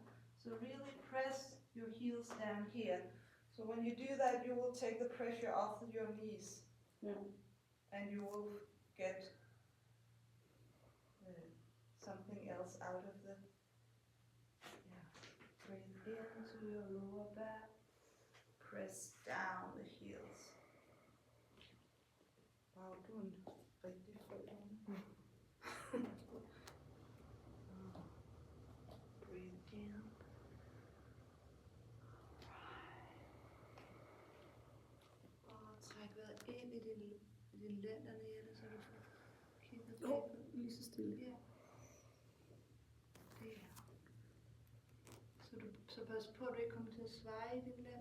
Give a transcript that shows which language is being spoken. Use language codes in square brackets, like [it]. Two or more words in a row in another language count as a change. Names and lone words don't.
[en] So really press your heels down here. So when you do that, you will take the pressure off your knees. Yeah. And you will get something else out of the, breathe into your lower back, press down the heels. [da] Wow, du er en rigtig flot one. [en] Breathe in. [da] Og træk vejret ind i din lænd dernede, så du får kigget bagud. Lige så stille. Ja. Så pas på, at du ikke kommer til at sveje i din lænd.